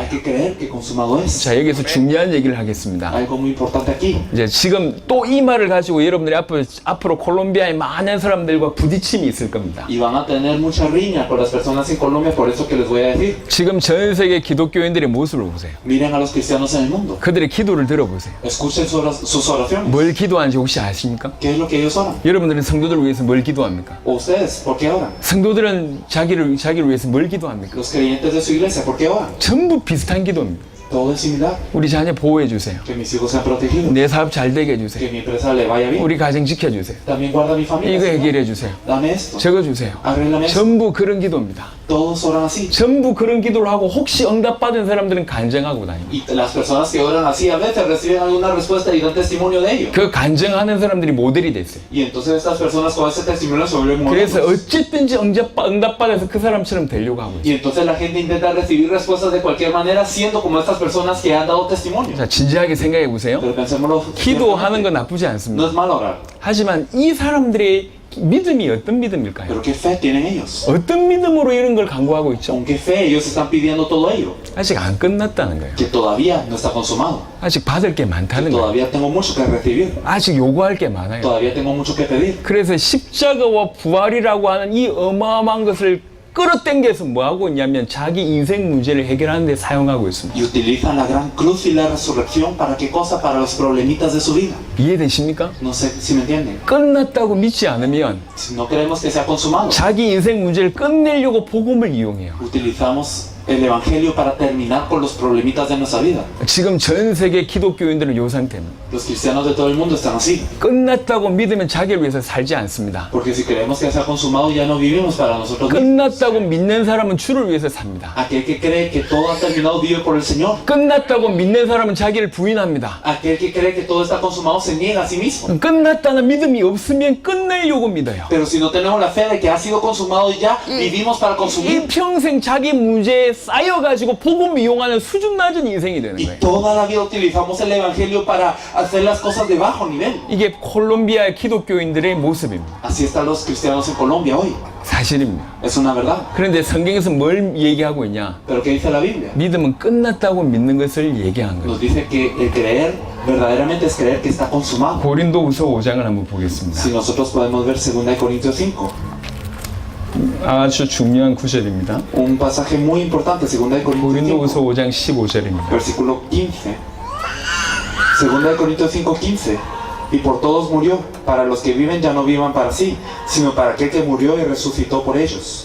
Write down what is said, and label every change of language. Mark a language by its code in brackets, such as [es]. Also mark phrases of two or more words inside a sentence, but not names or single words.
[es] Hay que creer que consumado es. [ko] 자 여기서 중요한 얘기를 하겠습니다. [es] Algo muy importante aquí. [ko] 이제 지금 또 이 말을 가지고 여러분들이 앞으로 콜롬비아의 많은 사람들과 부딪힘이 있을 겁니다. [es] Y van a tener mucha riña con las personas en Colombia, por eso que les voy a decir. [ko] 지금 전 세계 기독교인들의 모습을 보세요. [es] Miren a los cristianos en el mundo. [ko] 그들의 기도를 들어보세요. [es] Escuchen sus oraciones. [ko] 뭘 기도하는지 혹시 아십니까? [es] ¿Qué es lo que ellos oran? [ko] 여러분들은 성도들을 위해서 뭘 기도합니까? [es] ¿O ustedes por qué oran? [ko] 성도들은 자기를 위해서 뭘 기도합니까? [es] Los creyentes de su iglesia, ¿por qué oran? [ko] 전부 비슷한 기도입니다. [es] Todo es similar. [ko] 우리 자녀 보호해 주세요. [es] Que mis hijos sean protegidos. [ko] 내 사업 잘 되게 [es] Que [ko] 해주세요. [es] mi empresa le vaya bien. [ko] 우리 가정 지켜주세요. [es] También guarda mi familia. [ko] 이거 [es] Señor. [ko] 해결해 주세요. [es] Dame esto. [ko] 적어주세요. [es] Arréglame esto. [ko] 전부 그런 기도입니다. [es] Todos oran así. [ko] 전부 그런 기도를 하고 혹시 응답받은 사람들은 간증하고 다닙니다. [es] Y las personas que oran así a veces reciben alguna respuesta y dan testimonio de ello. [ko] 그 간증하는 사람들이 모델이 됐어요. [es] Y entonces estas personas con ese testimonio se vuelven [ko] 그래서 [es] modelos. [ko] 어쨌든지 응답받아서 그 사람처럼 되려고 하고 있어요. [es] Y entonces la gente intenta recibir respuestas de cualquier manera, siendo como estas personas que han dado testimonio. [ko] 자, 진지하게 생각해 보세요. [es] Pero pensémoslo. [ko] 기도하는 건 나쁘지 [es] No [ko] 않습니다. [es] es malo orar. [ko] 하지만 이 사람들의 믿음이 어떤 믿음일까요? [es] Pero qué fe tienen ellos. [ko] 어떤 믿음으로 이런 걸 강구하고 있죠? [es] ¿Con qué fe ellos están pidiendo todo ello? [ko] 아직 안 끝났다는 거예요. [es] Que todavía no está consumado. [ko] 아직 받을 게 [es] Que [ko] 많다는 거예요. [es] todavía tengo mucho que recibir. [ko] 아직 요구할 게 많아요. [es] Todavía tengo mucho que pedir. [ko] 그래서 십자가와 부활이라고 하는 이 어마어마한 것을 끌어당겨서 뭐 하고 있냐면 자기 인생 문제를 해결하는 데 사용하고 있습니다. [es] Y utilizan la gran cruz y la resurrección para qué cosa? Para los problemitas de su vida. [ko] 이해되십니까? [es] No sé si me entienden. [ko] 끝났다고 믿지 않으면 [es] Si no creemos que sea consumado, [ko] 자기 인생 문제를 끝내려고 복음을 이용해요. [es] utilizamos el evangelio para terminar con los problemitas de nuestra vida. [ko] 지금 전 세계 기독교인들은 요 상태입니다. [es] Los cristianos de todo el mundo están así. [ko] 끝났다고 믿으면 자기를 위해서 살지 않습니다. [es] Porque si creemos que se ha consumado, ya no vivimos para nosotros mismos. [ko] 끝났다고 믿는 사람은 주를 위해서 삽니다. [es] Aquel que cree que todo ha terminado vive por el Señor. [ko] 끝났다고 믿는 사람은 자기를 부인합니다. [es] Aquel que cree que todo está consumado se niega a sí mismo. [ko] 끝났다는 믿음이 없으면 끝내려고 믿어요. [es] Pero si no tenemos la fe de que ha sido consumado ya, vivimos para consumir. [ko] 일평생 자기 문제에 쌓여가지고 복음 이용하는 수준 낮은 인생이 되는 [es] Y [ko] 거예요. [es] toda la vida utilizamos el evangelio para hacer las cosas de bajo nivel. [ko] 이게 콜롬비아의 기독교인들의 모습입니다. [es] Así están los cristianos en Colombia hoy. [ko] 사실입니다. [es] Es una verdad. [ko] 그런데 성경에서 뭘 얘기하고 있냐? [es] Pero ¿qué dice la Biblia? [ko] 믿음은 끝났다고 믿는 것을 얘기한 거예요. [es] Nos dice que el creer verdaderamente es creer que está consumado. [ko] 고린도후서 5장을 한번 보겠습니다. [es] Si nosotros podemos ver 2 Corintios 5, [ko] 아주 중요한 구절입니다. [es] un pasaje muy importante, 2 Corintios [ko] 고린도후서 5, 5장 15절입니다. [es] versículo 15. 2 Corintios 5, 15. Y por todos murió, para los que viven ya no vivan para sí, sino para aquel que murió y resucitó por ellos.